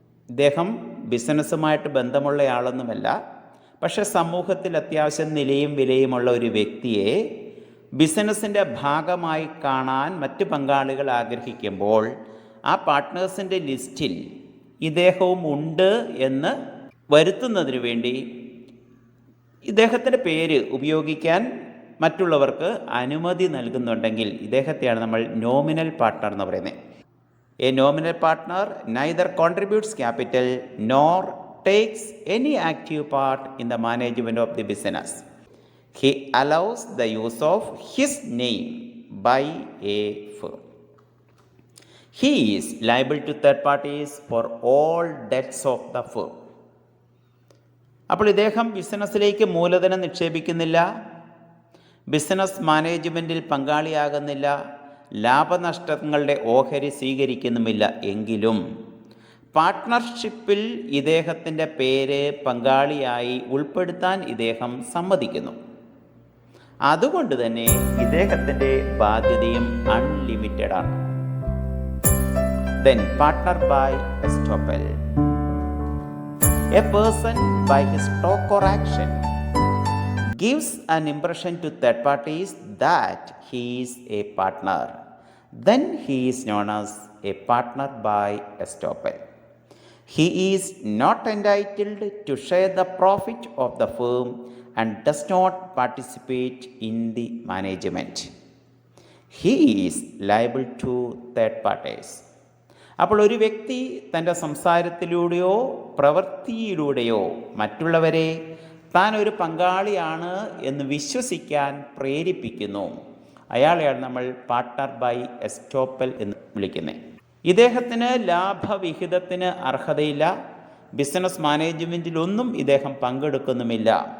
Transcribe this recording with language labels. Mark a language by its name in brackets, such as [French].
[Malayalam] ഇദ്ദേഹം ബിസിനസ്സുമായിട്ട് ബന്ധമുള്ളയാളൊന്നുമല്ല. പക്ഷെ സമൂഹത്തിൽ അത്യാവശ്യം നിലയും വിലയുമുള്ള ഒരു വ്യക്തിയെ ബിസിനസ്സിൻ്റെ ഭാഗമായി കാണാൻ മറ്റ് പങ്കാളികൾ ആഗ്രഹിക്കുമ്പോൾ ആ പാർട്ട്നേഴ്സിൻ്റെ ലിസ്റ്റിൽ ഇദ്ദേഹവും ഉണ്ട് എന്ന് വരുത്തുന്നതിന് വേണ്ടി ഇദ്ദേഹത്തിൻ്റെ പേര് ഉപയോഗിക്കാൻ മറ്റുള്ളവർക്ക് അനുമതി നൽകുന്നുണ്ടെങ്കിൽ ഇദ്ദേഹത്തെയാണ് നമ്മൾ നോമിനൽ പാർട്ട്ണർ എന്ന് പറയുന്നത്. [English] A nominal partner neither contributes capital nor takes any active part in the management of the business. He allows the use of his name by a firm. He is liable to third parties for all debts of the firm. [Malayalam] അപ്പോൾ ഇദ്ദേഹം ബിസിനസ്സിലേക്ക് മൂലധനം നിക്ഷേപിക്കുന്നില്ല, business മാനേജ്മെൻറ്റിൽ പങ്കാളിയാകുന്നില്ല, ലാഭനഷ്ടങ്ങളുടെ ഓഹരി സ്വീകരിക്കുന്നുമില്ല. എങ്കിലും പാർട്ട്ണർഷിപ്പിൽ ഇദ്ദേഹത്തിൻ്റെ പേര് പങ്കാളിയായി ഉൾപ്പെടുത്താൻ ഇദ്ദേഹം സമ്മതിക്കുന്നു. അതുകൊണ്ട് തന്നെ ഇദ്ദേഹത്തിൻ്റെ ബാധ്യതയും അൺലിമിറ്റഡ് ആണ്. [English] Then partner by estoppel. A person by his talk or action gives an impression to third parties that he is a partner. Then he is known as a partner by estoppel. He is not entitled to share the profit of the firm and does not participate in the management. He is liable to third parties. [Malayalam] അപ്പോൾ ഒരു വ്യക്തി തൻ്റെ സംസാരത്തിലൂടെയോ പ്രവൃത്തിയിലൂടെയോ മറ്റുള്ളവരെ താൻ ഒരു പങ്കാളിയാണ് എന്ന് വിശ്വസിക്കാൻ പ്രേരിപ്പിക്കുന്നു. അയാളെയാണ് നമ്മൾ പാർട്ട്ണർ ബൈ എസ്റ്റോപ്പൽ എന്ന് വിളിക്കുന്നത്. ഇദ്ദേഹത്തിന് ലാഭവിഹിതത്തിന് അർഹതയില്ല, ബിസിനസ് മാനേജ്മെൻറ്റിലൊന്നും ഇദ്ദേഹം പങ്കെടുക്കുന്നുമില്ല.